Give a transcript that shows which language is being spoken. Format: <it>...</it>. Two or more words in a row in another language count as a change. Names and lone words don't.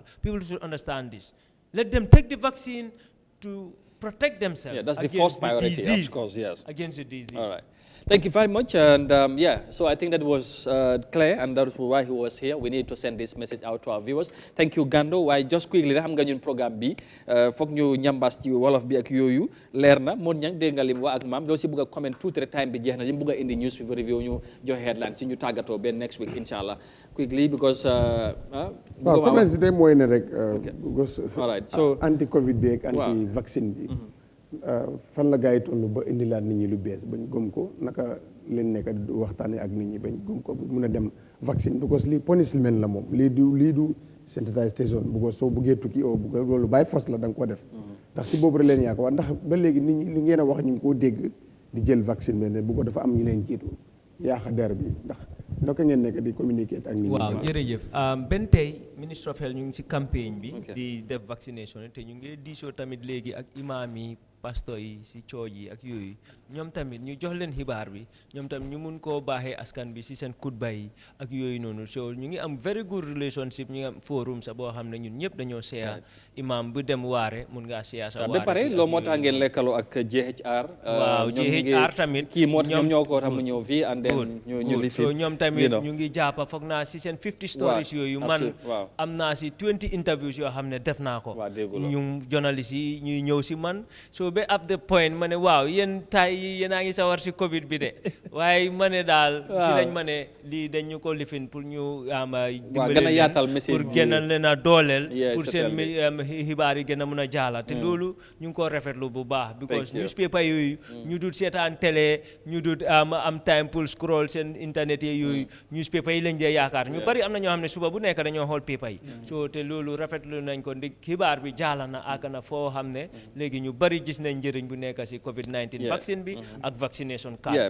<en>People should understand this. Let them take the vaccine to protect themselves that's the first priority, disease, of course, against the disease. All right. Thank you very much. And so I think that was clear, and that's why he was here. We need to send this message out to our viewers. Thank you, Gando. Why just quickly,</en> <wo>xam nga ñun programme bi foog ñu ñambaas ci wolof bi ak yooyu leer na mon ñang dégg nga lim wa ak maam doo si bëgg a comment tuuti rek time bi jeex na ñu bëgg a indi</wo> <en>news paper review</en> <wo>ñu joxe headline si ñu tàggatoo benn</wo> <en>next week</en> <wo>inshallah</wo> <en>quickly because</en> <wo>comment si tey mooy ne rek</wo> <en>all right so anti covid</en> <wo>bi ak</wo> <en>anti vaccine</en> <wo>bi fan la gars yi toll ba indilaat nit ñi lu bees bañ gëm ko naka leen nekk di waxtaanee ak nit ñi bañ gëm ko mun a dem vaccine because lii punishment la moom lii du sensitization because soo buggee tukki oo bugg loolu bàyyi fas la da nga ko def ndax si boobu rek leen yaakaar ndax ba léegi nit ñi li ngeen a wax ñu ngi koo dégg di jël vaccine bi ne bu ko dafa am ñu leen jiitu yaaxa der bi ndax naka ngeen nekk di communiquer ak nit ñi. waaw jërëjëf benn tey Ministre of Health ñu ngi si campagne bi di def vaccination te ñu ngi diisoo tamit léegi ak imam yi pastor yi si cooj yi ak yooyu ñoom tamit ñu jox leen xibaar bi ñoom tamit ñu mun koo baaxee askan bi si seen kutba yi ak yooyu noonu so ñu ngi am</wo> <en>very good relationship</en> <wo>ñu ngi am forum sa boo xam ne ñun ñëpp dañoo seeya imam bu dem waare mun ngaa seeya sa waare ba pare loo moo tax ngeen lekkaloo ak JHR waaw JHR tamit kii moo ñoom ñoo ko tax mu ñëw fii</wo> <en>and then</en> <wo>ñu li so ñoom tamit ñu ngi jàppa foog naa si seen 50 stories yooyu man am naa si 20 interviews yoo xam ne def naa ko ñu journaliste yi ñuy ñëw si man so ba</wo> <en>at the point</en> <wo>ma ne waaw yéen tay yi yéen a ngi sawar si Covid bi de waaye ma ne daal si lañ ma ne lii dañ ñu ko lifin pour ñu dimbale leen pour gënal leen a dooleel pour seen xibaar yi gën a mën a jaala te loolu ñu ngi ko rafetlu bu baax because newspaper yooyu ñu dut seetaan télé ñu dut am time pour scroll seen internet yi yooyu newspaper yi lañ dee yaakaar ñu bari am na ñoo xam ne suba bu nekk dañoo xool paper yi so te loolu rafetlu nañ ko ndi xibaar bi jaala na àgg na foo xam ne léegi ñu bari gis gis nañ njëriñ bu nekk si COVID-19 vaccine bi ak vaccination card bi.</wo>